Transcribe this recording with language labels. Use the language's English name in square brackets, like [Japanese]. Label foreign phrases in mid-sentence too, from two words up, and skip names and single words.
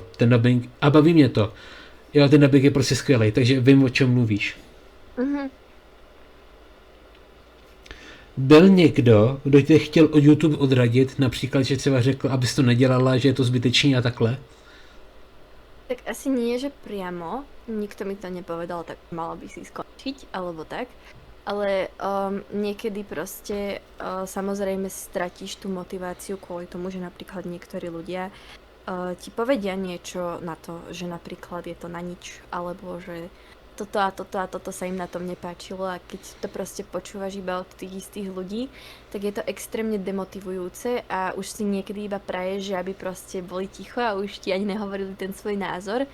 [Czech] Ten dubbing, a baví mě to. Jo, ten dubbing je prostě skvělý, takže vím, o čem mluvíš. Mhm. Byl někdo, kdo tě chtěl od YouTube odradit, například, že třeba řekl, abys to nedělala, že je to zbytečný a takhle? [Slovak] Tak asi nie, že priamo. Nikto mi to nepovedal, tak mala by si skončiť, alebo tak. Ale niekedy proste samozrejme stratíš tú motiváciu kvôli tomu, že napríklad niektorí ľudia ti povedia niečo na to, že napríklad je to na nič, alebo že toto a toto a toto sa im na tom nepáčilo a keď to proste počúvaš iba od tých istých ľudí, tak je to extrémne demotivujúce a už si niekedy iba praješ, že aby proste boli ticho a už ti ani nehovorili ten svoj názor.